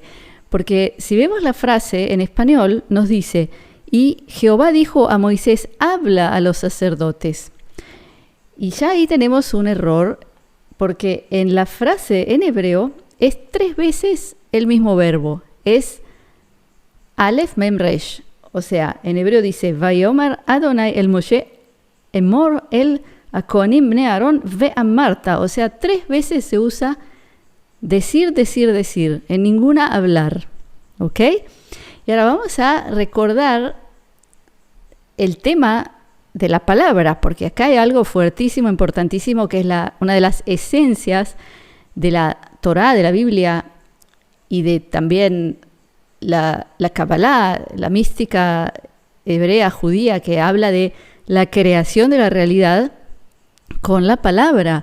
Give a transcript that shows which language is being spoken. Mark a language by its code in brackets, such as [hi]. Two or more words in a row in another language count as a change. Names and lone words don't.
[es] Porque si vemos la frase en español, nos dice: y Jehová dijo a Moisés, habla a los sacerdotes. Y ya ahí tenemos un error, porque en la frase en hebreo es 3 veces el mismo verbo. [he] זה אלף מם ריש. [es] O sea, en hebreo dice: [he] ויאמר אדני אל משה, אמור אל כהנים בני אהרן ואמרת. [es] O sea, 3 veces se usa decir, decir, decir. En ninguna hablar. ¿Ok? Y ahora vamos a recordar el tema de la palabra, porque acá hay algo fuertísimo, importantísimo, que es una de las esencias de la Torá, de la Biblia, y de también la Kabbalah, la mística hebrea, judía, que habla de la creación de la realidad con la palabra.